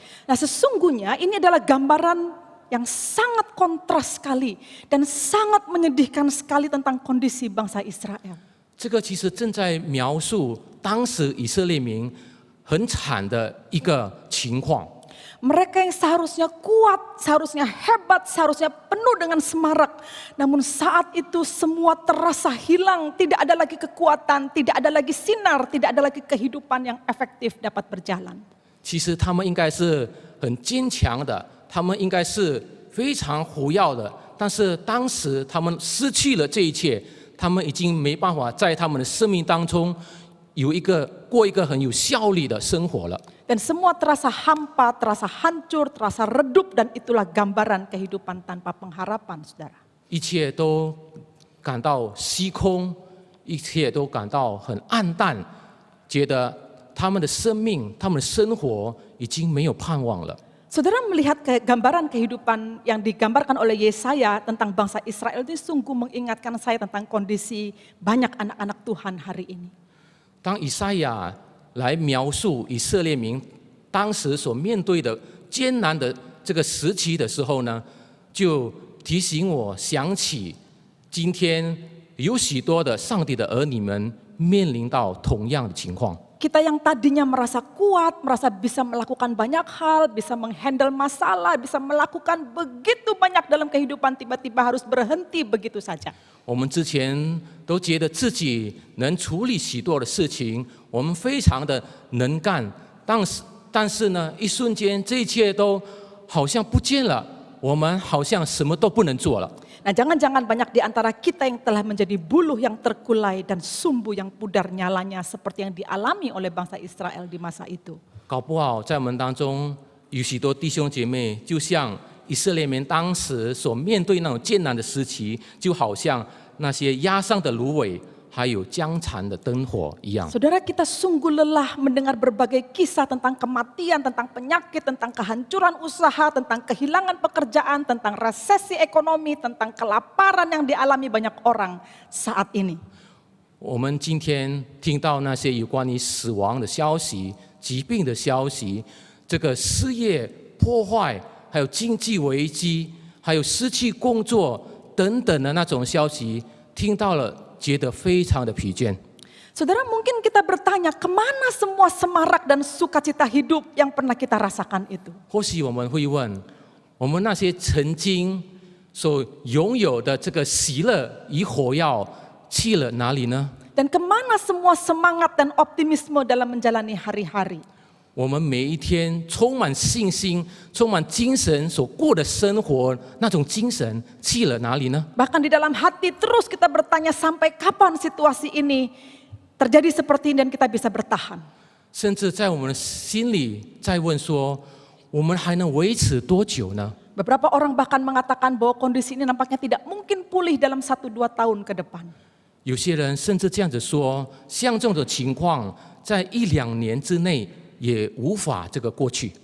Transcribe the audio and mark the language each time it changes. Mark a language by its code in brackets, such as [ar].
[id] Nah, sesungguhnya ini adalah gambaran yang sangat kontras sekali dan sangat menyedihkan sekali tentang kondisi bangsa Israel. [zh] 这个其实正在描述当时以色列民很惨的一个情况。 [id] Mereka yang seharusnya kuat, seharusnya hebat, seharusnya penuh dengan semarak. Namun saat itu semua terasa hilang, tidak ada lagi kekuatan, tidak ada lagi sinar, tidak ada lagi kehidupan yang efektif dapat berjalan. [zh] 其实他们应该是很坚强的，他们应该是非常活跃的，但是当时他们失去了这一切，他们已经没办法在他们的生命当中过一个很有效率的生活了。 [id] Dan semua terasa hampa, terasa hancur, terasa redup, dan itulah gambaran kehidupan tanpa pengharapan, saudara. [zh] 一切都感到虚空，一切都感到很暗淡，觉得他们的生命、他们的生活已经没有盼望了。 [id] Saudara melihat gambaran kehidupan yang digambarkan oleh Yesaya tentang bangsa Israel ini sungguh mengingatkan saya tentang kondisi banyak anak-anak Tuhan hari ini. [zh] 当以赛亚来描述以色列民当时所面对的艰难的这个时期的时候呢，就提醒我想起今天有许多的上帝的儿女们面临到同样的情况。 [id] Kita yang tadinya merasa kuat, merasa bisa melakukan banyak hal, bisa menghandle masalah, bisa melakukan begitu banyak dalam kehidupan, tiba-tiba harus berhenti begitu saja. [zh] 我们之前都觉得自己能处理许多的事情，我们非常的能干，但是呢，一瞬间这一切都好像不见了，我们好像什么都不能做了。 [id] Nah, jangan-jangan banyak di antara kita yang telah menjadi buluh yang terkulai dan sumbu yang pudar nyalanya seperti yang dialami oleh bangsa Israel di masa itu. [zh] 搞不好在我们当中有许多弟兄姐妹，就像以色列民当时所面对那种艰难的时期，就好像那些压伤的芦苇，还有僵残的灯火一样。 [id] Saudara, kita sungguh lelah mendengar berbagai kisah tentang kematian, tentang penyakit, tentang kehancuran usaha, tentang kehilangan pekerjaan, tentang resesi ekonomi, tentang kelaparan yang dialami banyak orang saat ini. [zh] 我们今天听到那些有关于死亡的消息、疾病的消息，这个失业、破坏，还有经济危机，还有失去工作等等的那种消息，听到了觉得非常的疲倦。 [id] Saudara, mungkin kita bertanya, kemana semua semarak dan sukacita hidup yang pernah kita rasakan itu? [zh] 或许我们会问，我们那些曾经所拥有的这个喜乐与火药去了哪里呢？ [id] Dan kemana semua semangat dan optimisme dalam menjalani hari-hari? [zh] 我们每一天充满信心、充满精神所过的生活，那种精神去了哪里呢？ [id] Bahkan di dalam hati terus kita bertanya sampai kapan situasi ini terjadi seperti ini dan kita bisa bertahan. [zh] 甚至在我们的心里在问说，我们还能维持多久呢？ [id] Beberapa orang bahkan mengatakan bahwa kondisi ini nampaknya tidak mungkin pulih dalam 1-2 tahun ke depan. [zh] 有些人甚至这样子说，像这种情况，在1-2年之内也无法这个过去。